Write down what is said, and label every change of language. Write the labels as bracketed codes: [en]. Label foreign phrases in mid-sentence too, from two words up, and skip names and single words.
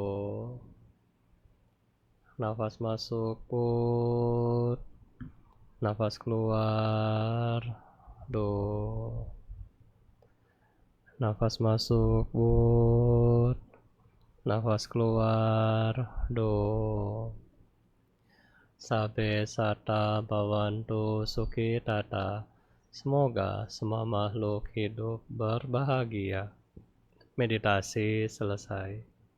[id] Nafas masuk, but. Nafas keluar, do. Nafas masuk, but. Nafas keluar, do. [pi] Sabe sata bhavantu sukhi tata. [id] Semoga semua makhluk hidup berbahagia. Meditasi selesai.